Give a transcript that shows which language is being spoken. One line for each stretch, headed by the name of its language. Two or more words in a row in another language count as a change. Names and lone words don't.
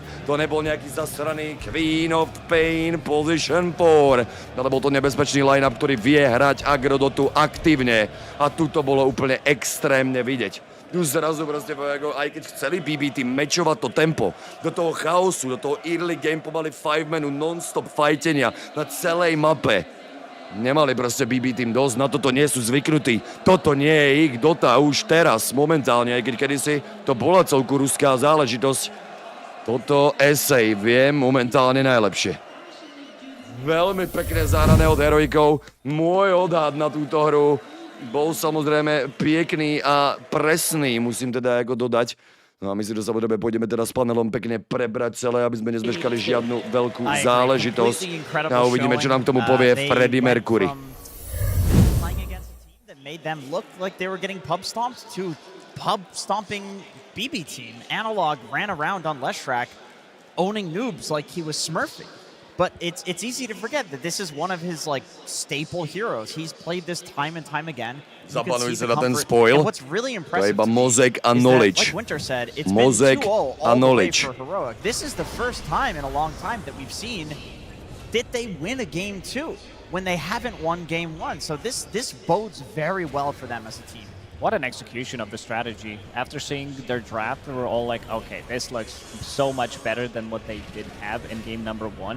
Slovak: To nebol nejaký zasraný Queen of Pain Position 4, ale bol to nebezpečný line-up, ktorý vie hrať agrodotu aktívne. A tu to bolo úplne extrémne vidieť. Tu zrazu proste, aj keď chceli BB Team mečovať to tempo, do toho chaosu, do toho
English: early game
Slovak: pomaly 5 minút non-stop fightenia na celej mape. Nemali proste BB Team dosť, na toto nie sú zvyknutí. Toto nie je ich Dota už teraz, momentálne, aj keď kedysi to bola celku ruská záležitosť. Toto essay vie momentálne najlepšie. Veľmi pekne zahrané od heroikov. Môj odhad na túto hru bol samozrejme pekný a presný, musím teda ako dodať. No a my si to samozrejme pôjdeme teda s panelom pekne prebrať celé, aby sme nezmeškali žiadnu veľkú záležitosť. A uvidíme, čo nám k tomu povie Freddie Mercury.
English: Made them look like they were getting pub stomped to pub stomping BB Team. Analog ran around on Leshrac, owning noobs like he was smurfing. But it's easy to forget that this is one of his like staple heroes. He's played this time and time again.
Slovak: Zapanuj sa na ten spoil.
English: What's really impressive
Slovak: to je iba mozek a knowledge.
English: Like Winter said, it's
Slovak: mozek
English: been 2-0
Slovak: a knowledge.
English: For Heroic. This is the first time in a long time that we've seen that they win a game 2 when they haven't won game 1. So this bodes very well for them as a team. What an execution of the strategy. After seeing their draft, we were all like, okay, this looks so much better than what they did have in game number 1.